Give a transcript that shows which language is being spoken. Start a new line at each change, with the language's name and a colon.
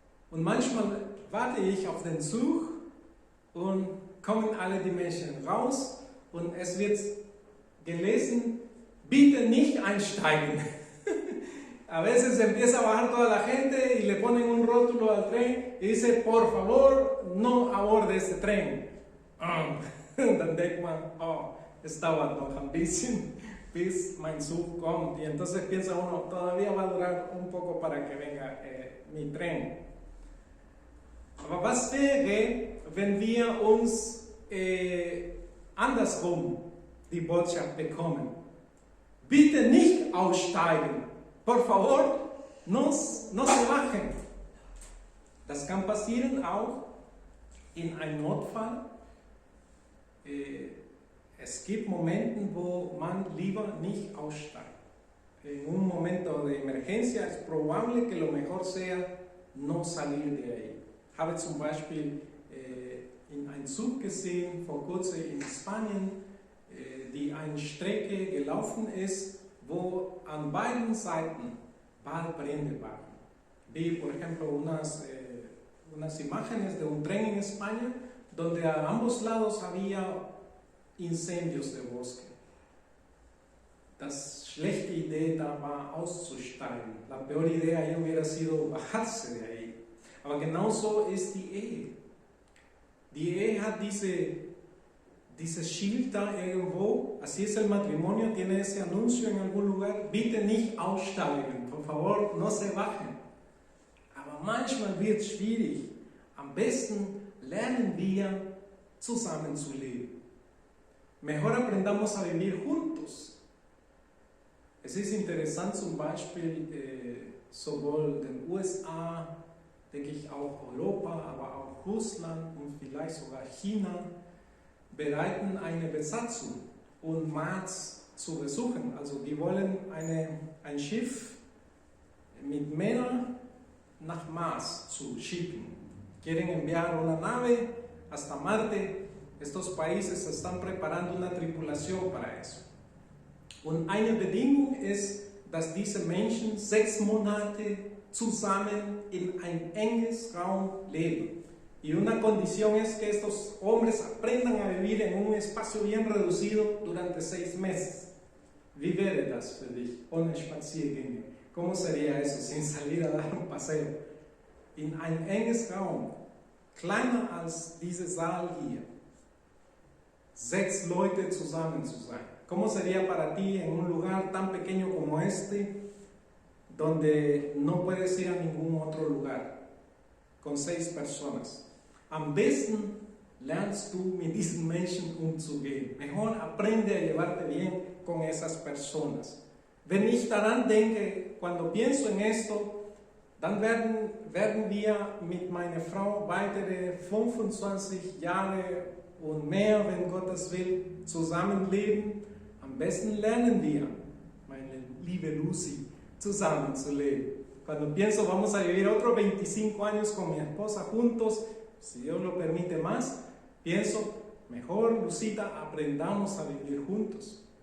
German: Und manchmal warte ich auf den Zug und kommen alle die Menschen raus und es wird gelesen, bitte nicht einsteigen.
Spanish: A veces empieza a bajar toda la gente y le ponen un rótulo al tren y dice, por favor, no aborde este tren.
German: Dann denkt man, es dauert noch ein bisschen, bis mein Zug kommt.
Spanish: Y entonces piensa uno, todavía va a durar un poco para que venga mi tren.
German: Aber was wäre, wenn wir uns andersrum die Botschaft bekommen? Bitte nicht aussteigen.
Spanish: Por favor, no se bajen.
German: Das kann passieren auch in einem Notfall. Es gibt Momente, wo man lieber nicht aussteigt.
Spanish: En un momento de emergencia es probable que lo mejor sea no salir de ahí.
German: Habe zum Beispiel in einem Zug gesehen, vor kurzem in Spanien, die eine Strecke gelaufen ist, wo an beiden Seiten Waldbrände waren.
Spanish: Vi, por ejemplo, unas imágenes de un tren en España, donde a ambos lados había incendios de bosque.
German: Das schlechte Idee da war auszusteigen.
Spanish: La peor idea ahí hubiera sido bajarse de ahí.
German: Aber genauso ist die Ehe. Die Ehe hat diese dieses Schild da irgendwo,
Spanish: así es el matrimonio, tiene ese anuncio en algún lugar,
German: bitte nicht aussteigen,
Spanish: por favor, no se bajen.
German: Aber manchmal wird es schwierig. Am besten lernen wir zusammen zu leben.
Spanish: Mejor aprendamos a vivir juntos.
German: Es ist interessant zum Beispiel sowohl den USA, denke ich auch Europa, aber auch Russland und vielleicht sogar China bereiten eine Besatzung, um Mars zu besuchen. Also die wollen ein Schiff mit Männern nach Mars zu schicken.
Spanish: Quieren enviar una nave hasta Marte. Estos países están preparando una tripulación para eso.
German: Und eine Bedingung ist, dass diese Menschen 6 Monate zusammen in ein enges Raum leben.
Spanish: Y una condición es que estos hombres aprendan a vivir en un espacio bien reducido durante 6 meses.
German: Wie wäre das für dich, ohne Spaziergänge?
Spanish: ¿Cómo sería eso sin salir a dar un paseo?
German: In ein enges Raum, kleiner als dieser Saal hier. 6 Leute zusammen zu sein.
Spanish: ¿Cómo sería para ti en un lugar tan pequeño como este, donde no puedes ir a ningún otro lugar, con 6 personas?
German: Am besten lernst du mit diesen Menschen umzugehen.
Spanish: Mejor aprende a llevarte bien con esas personas.
German: Wenn ich daran denke,
Spanish: cuando pienso en esto,
German: dann werden wir mit meiner Frau weitere 25 Jahre und mehr, wenn Gott das will, zusammenleben. Am besten lernen wir, meine liebe Lucy, zusammenzuleben.
Spanish: Cuando pienso vamos a vivir otros 25 años con mi esposa juntos, si Dios lo permite más, pienso, mejor Lucita, aprendamos a vivir juntos.